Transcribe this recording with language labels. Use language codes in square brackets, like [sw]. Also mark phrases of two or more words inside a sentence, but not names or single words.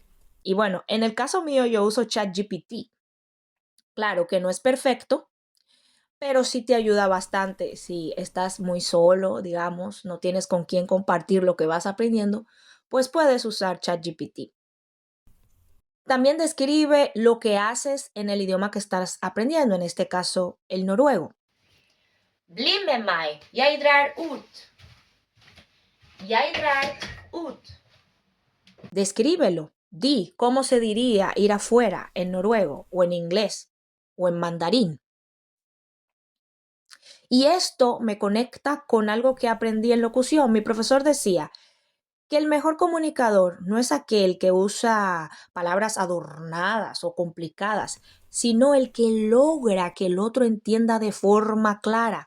[es] Y bueno, en el caso mío yo uso ChatGPT. Claro que no es perfecto, pero sí te ayuda bastante si estás muy solo, digamos, no tienes con quién compartir lo que vas aprendiendo, pues puedes usar ChatGPT. También describe lo que haces en el idioma que estás aprendiendo, en este caso el noruego. [no] Bli med meg, jeg drar ut. Jeg drar ut. [es] Descríbelo. Di cómo se diría ir afuera en noruego o en inglés o en mandarín. Y esto me conecta con algo que aprendí en locución. Mi profesor decía que el mejor comunicador no es aquel que usa palabras adornadas o complicadas, sino el que logra que el otro entienda de forma clara.